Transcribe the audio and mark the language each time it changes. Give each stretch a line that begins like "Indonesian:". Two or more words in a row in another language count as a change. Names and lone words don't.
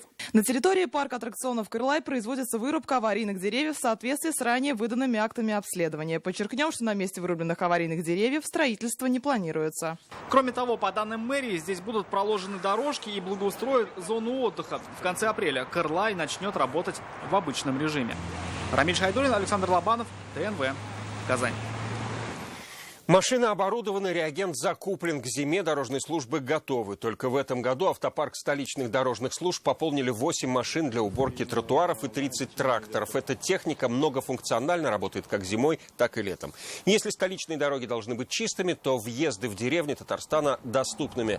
Russian: На территории парка аттракционов Кырлай производится вырубка аварийных деревьев в соответствии с ранее выданными актами обследования. Подчеркнем, что на месте вырубленных аварийных деревьев строительство не планируется. Кроме того, по данным мэрии, здесь будут проложены дорожки и благоустроят зону отдыха. В конце апреля Кырлай начнет работать в обычном режиме. Рамиль Шайдуллин, Александр Лобанов, ТНВ, Казань. Машина оборудована, реагент закуплен. К зиме дорожные службы готовы. Только в этом году автопарк столичных дорожных служб пополнили 8 машин для уборки тротуаров и 30 тракторов. Эта техника многофункционально работает как зимой, так и летом. Если столичные дороги должны быть чистыми, то въезды в деревни Татарстана доступными.